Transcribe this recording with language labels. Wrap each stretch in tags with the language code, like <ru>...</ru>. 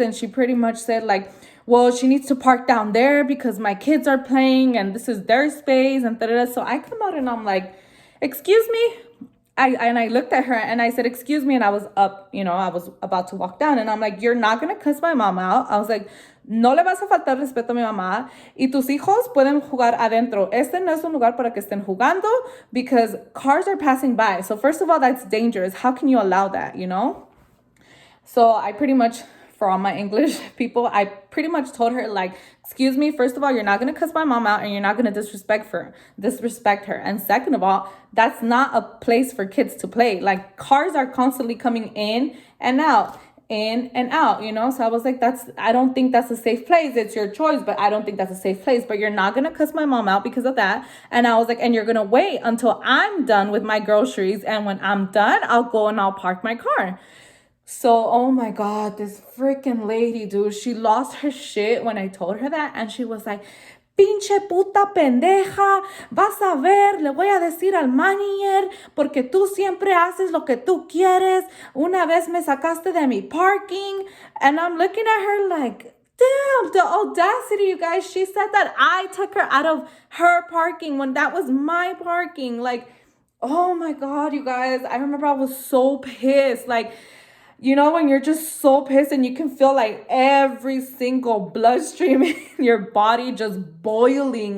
<en>And she pretty much said like, well, she needs to park down there because my kids are playing and this is their space and da-da-da. So I come out and I'm like, excuse me. I looked at her and I said, excuse me. And I was up, you know, I was about to walk down and I'm like, you're not going to cuss my mom out. I was like,</en> <es>no le vas a faltar respeto a mi mamá y tus hijos pueden jugar adentro. Este no es un lugar para que estén jugando</es> <en>because cars are passing by. So first of all, that's dangerous. How can you allow that, you know? So I pretty much, for all my English people, I pretty much told her like, excuse me, first of all, you're not going to cuss my mom out and you're not going to disrespect her. And second of all, that's not a place for kids to play. Like, cars are constantly coming in and out, you know? So I was like, I don't think that's a safe place. It's your choice, but I don't think that's a safe place. But you're not going to cuss my mom out because of that. And I was like, and you're going to wait until I'm done with my groceries. And when I'm done, I'll go and I'll park my car. So, oh my God, this freaking lady, dude, she lost her shit when I told her that. And she was like,</en> <es>pinche puta pendeja, vas a ver, le voy a decir al manager, porque tú siempre haces lo que tú quieres. Una vez me sacaste de mi parking.</es> <en>And I'm looking at her like, damn, the audacity, you guys. She said that I took her out of her parking when that was my parking. Like, oh my God, you guys. I remember I was so pissed. Like, you know, when you're just so pissed and you can feel like every single bloodstream in your body just boiling.</en>